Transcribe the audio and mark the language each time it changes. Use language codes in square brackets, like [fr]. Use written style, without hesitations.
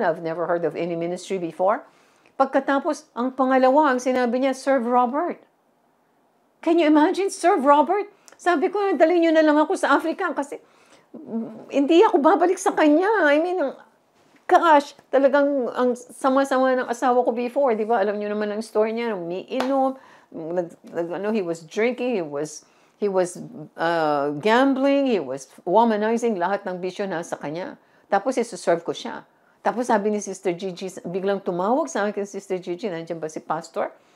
[en] I've never heard of any ministry before. [tl] Pagkatapos, ang pangalawa, ang sinabi niya, Serve Robert. [en] Can you imagine? [tl] Serve Robert? Sabi ko, dali niyo na lang ako sa Africa kasi hindi ako babalik sa kanya. [en] I mean, gosh, [tl] talagang ang sama-sama ng asawa ko before, di ba? Alam niyo naman ang story niya, umiinom, [en] he was drinking, he was gambling, he was womanizing, [tl] lahat ng bisyo nasa kanya. Tapos isuserve ko siya. Tapos sabi ni Sister Gigi, biglang tumawag sa akin, Sister Gigi, nandiyan ba si Pastor?